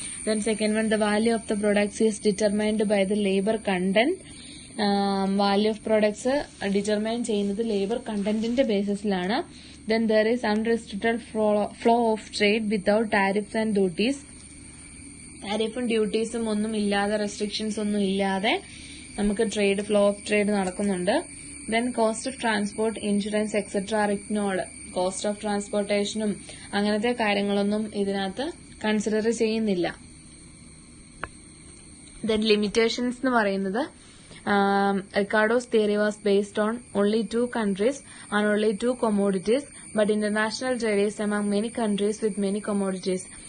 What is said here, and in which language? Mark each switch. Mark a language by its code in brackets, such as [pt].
[en] Then second one, the value of the products is determined by the labor content. Value of products determine [ml] ചെയ്യുന്നത് labour കണ്ടന്റിന്റെ ബേസിസിലാണ്. [en] Then there is unrestricted flow of trade without tariffs and duties. [ml] ടാരിഫും ഡ്യൂട്ടീസും ഒന്നും ഇല്ലാതെ, restrictions ഒന്നും ഇല്ലാതെ നമുക്ക് flow of trade നടക്കുന്നുണ്ട്. [en] Then cost of transport, insurance, etc. are ignored. [ml] Cost of ട്രാൻസ്പോർട്ടേഷനും അങ്ങനത്തെ കാര്യങ്ങളൊന്നും ഇതിനകത്ത് കൺസിഡർ ചെയ്യുന്നില്ല. [en] Then limitations [ml] എന്ന് പറയുന്നത് [en] Ricardo's theory was based on only 2 countries and only 2 commodities, but international trade is among many countries with many commodities.